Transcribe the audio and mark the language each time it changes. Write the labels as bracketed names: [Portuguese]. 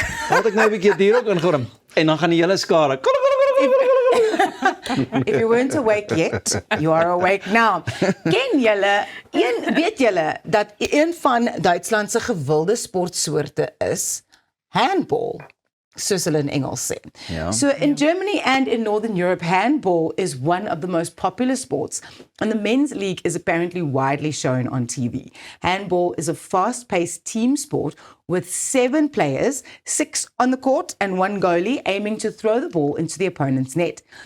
[Afrikaans] Laat ek nou 'n bietjie hier ook ingooi en dan gaan die hele skare. [English] If you weren't awake yet, you are awake now. [Afrikaans] Ken julle, weet julle dat een van Duitsland se gewilde sportsoorte is handball, soos hulle in Engels sê. Ja. [English] So in Germany and in Northern Europe, handball is one of the most popular sports, and the men's league is apparently widely shown on TV. Handball is a fast-paced team sport with 7 players, 6 on the court and 1 goalie aiming to throw the ball into the opponent's net.